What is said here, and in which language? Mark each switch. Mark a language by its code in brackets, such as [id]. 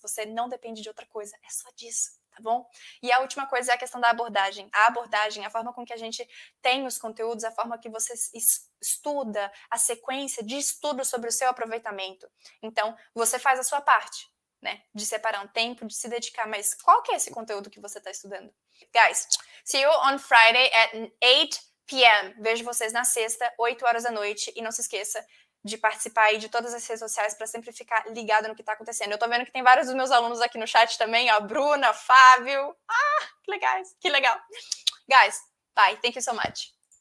[pt] Você não depende de outra coisa, é só disso. Tá bom? E a última coisa é a questão da abordagem. A abordagem, a forma com que a gente tem os conteúdos, a forma que você estuda, a sequência de estudo sobre o seu aproveitamento. Então, você faz a sua parte, né? De separar um tempo, de se dedicar. Mas qual que é esse conteúdo que você está estudando? [en] Guys, see you on Friday at 8 p.m. [pt] Vejo vocês na sexta, 8 horas da noite. E não se esqueça de participar aí de todas as redes sociais para sempre ficar ligado no que está acontecendo. Eu tô vendo que tem vários dos meus alunos aqui no chat também, ó, Bruna, Fábio. Ah, que legais, que legal. [en] Guys, bye, thank you so much.